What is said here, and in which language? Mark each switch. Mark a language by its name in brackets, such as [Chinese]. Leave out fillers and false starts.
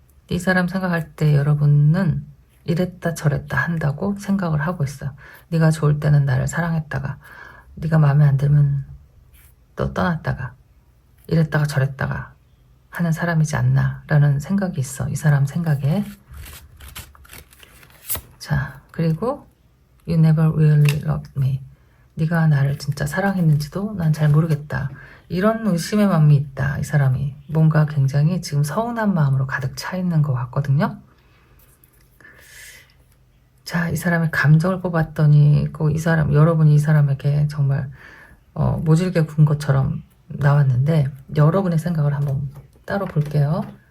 [Korean] 이 사람 생각할 때 여러분은 이랬다 저랬다 한다고 생각을 하고 있어요. 네가 좋을 때는 나를 사랑했다가 네가 마음에 안 들면 또 떠났다가 이랬다가 저랬다가 하는 사람이지 않나 라는 생각이 있어. 이 사람 생각에. 자, 그리고 [English] You never really loved me. [Korean] 네가 나를 진짜 사랑했는지도 난 잘 모르겠다. 이런 의심의 마음이 있다. 이 사람이 뭔가 굉장히 지금 서운한 마음으로 가득 차 있는 것 같거든요. 자, 이 사람의 감정을 뽑았더니 꼭 이 사람, 여러분이 이 사람에게 정말 모질게 군 것처럼 나왔는데 여러분의 생각을 한번 따로 볼게요.